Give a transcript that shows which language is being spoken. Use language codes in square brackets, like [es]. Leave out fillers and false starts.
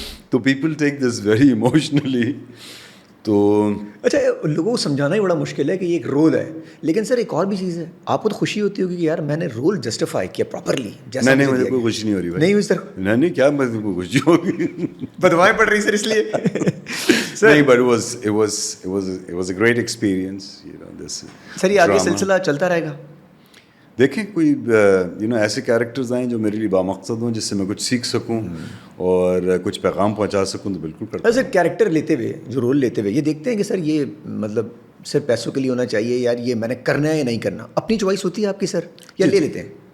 [en] تو people take this very emotionally. تو [ur] اچھا, لوگوں کو سمجھانا ہی بڑا مشکل ہے کہ یہ ایک رول ہے, لیکن سر ایک اور بھی چیز ہے, آپ کو تو خوشی ہوتی ہوگی کہ یار میں نے رول جسٹیفائی کیا پراپرلی. نہیں, مجھے کوئی خوشی نہیں ہو رہی بھائی. نہیں ہوئی سر؟ نہیں, کیا مجھے کوئی خوشی ہوگی, بدوائیں پڑ رہی سر اس لیے. [en] نہیں, but it was a great experience, you know, this. [ur] سر یہ آگے سلسلہ چلتا رہے گا. دیکھیں کوئی ایسے کیریکٹرز آئیں جو میرے لیے بامقصد ہوں, جس سے میں کچھ سیکھ سکوں اور کچھ پیغام پہنچا سکوں, تو بالکل کرتا ہوں. سر کیریکٹر لیتے ہوئے, جو رول لیتے ہوئے, یہ دیکھتے ہیں کہ سر یہ مطلب صرف پیسوں کے لیے ہونا چاہیے, یار یہ میں نے کرنا ہے یا نہیں کرنا, اپنی چوائس ہوتی ہے آپ کی سر, یا لے لیتے ہیں؟